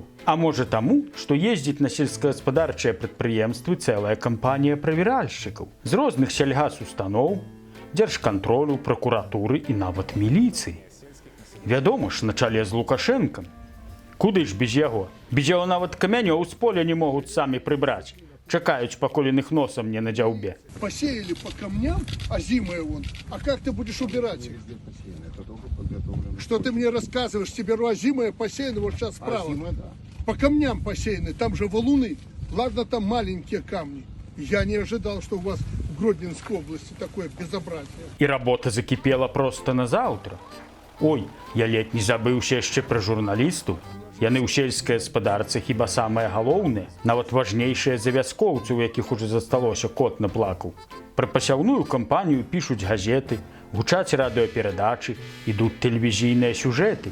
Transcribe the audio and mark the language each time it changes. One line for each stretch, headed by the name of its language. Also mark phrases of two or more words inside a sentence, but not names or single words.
Belarusian: А можа таму, што ездзіць на сельскагаспадарчыя прадпрыемствы цэлая кампанія правяральшчыкаў з розных сельгасустаноў, дзяржкантролю, пракуратуры і нават міліцыі. Вядома ж, на чале з Лукашэнкам. Куды ж без яго? Без яго нават камянёў з поля не могуць самі прыбраць. Чакаюць, пакуль іх носам не на дзяўбе.
Russian: Посеяли по камням, а зимой вон. А как ты будешь убирать их? Что ты мне рассказываешь? Тебе озимое посеяно вот сейчас справа. По камням посеяны, там же валуны. Ладно, там маленькие камни. Я не ожидал, что у вас в Гродненской области такое безобразие.
Belarusian: І работа закіпела проста на заўтра. Ой, я ледь не забыўся яшчэ пра журналістаў. Яны ў сельскай гаспадарцы хіба самае галоўнае, нават важнейшыя за вяскоўцы, у якіх ужо засталося кот наплакаў. Пра пасяўную кампанію пішуць газеты, гучаць радыёперадачы, ідуць тэлевізійныя сюжэты.